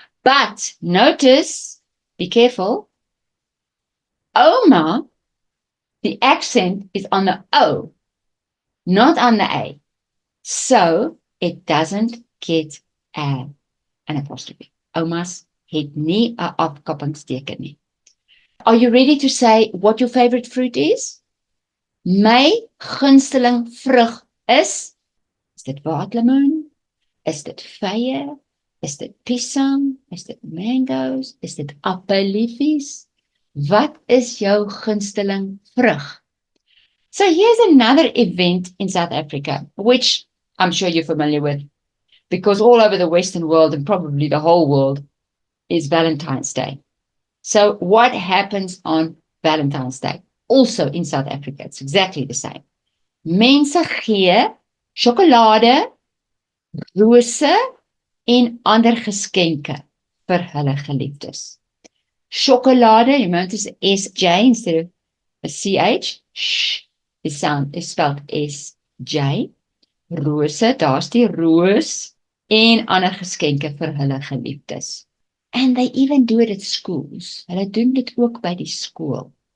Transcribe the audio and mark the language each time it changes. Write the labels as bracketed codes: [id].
[en] But notice, be careful, Oma, the accent is on the O, not on the A. So it doesn't get an apostrophe. [af] Oma's het nie 'n afkappingsteken nie. [en] Are you ready to say what your favorite fruit is? [af] My gunsteling vrug is dit waterlemoen? Is dit vye? Is dit pisang? Is dit mangoes? Is dit appelliefies? Wat is jou gunsteling vrug? [en] So here's another event in South Africa, which I'm sure you're familiar with, because all over the Western world and probably the whole world is Valentine's Day. So what happens on Valentine's Day? Also in South Africa, it's exactly the same. [af] Mense gee sjokolade, rose en ander geskenke vir hulle geliefdes. [en] Sjokolade, you notice SJ instead of a CH. Sh, the sound is spelled SJ. [af] Rose, daar's die roos en ander geskenke vir hulle geliefdes. [en] And they even do it at schools. [af] Hulle doen dit ook by die skool.